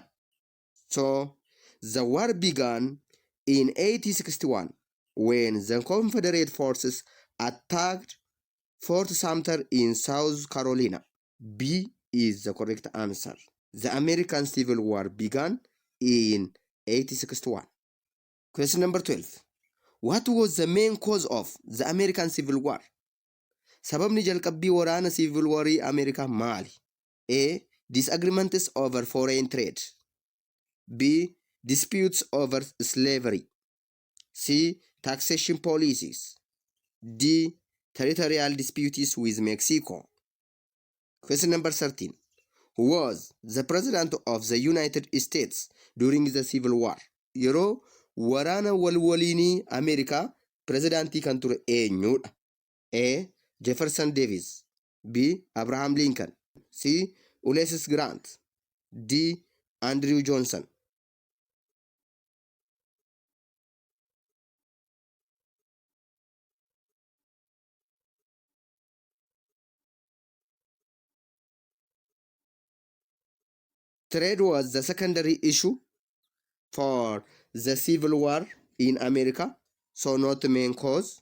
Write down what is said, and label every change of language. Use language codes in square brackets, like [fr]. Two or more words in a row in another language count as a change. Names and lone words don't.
[en] So the war began in 1861 when the Confederate forces attacked Fort Sumter in South Carolina. B is the correct answer. The American Civil War began in 1861. Question number 12. What was the main cause of the American Civil War? [om] Sababni jalqabbii waraana Civil Warii Ameerikaa maali? [en] A. Disagreements over foreign trade. B. Disputes over slavery. C. Taxation policies. D. Territorial disputes with Mexico. Question number 13. Who was the president of the United States during the Civil War? [om] Yeroo waraana walwaliinii Ameerikaa pirezidaantii kan ture eenyudha? [en] A. Jefferson Davis. B. Abraham Lincoln. C. Ulysses Grant. D. Andrew Johnson. Trade was the secondary issue for the Civil War in America, so not the main cause.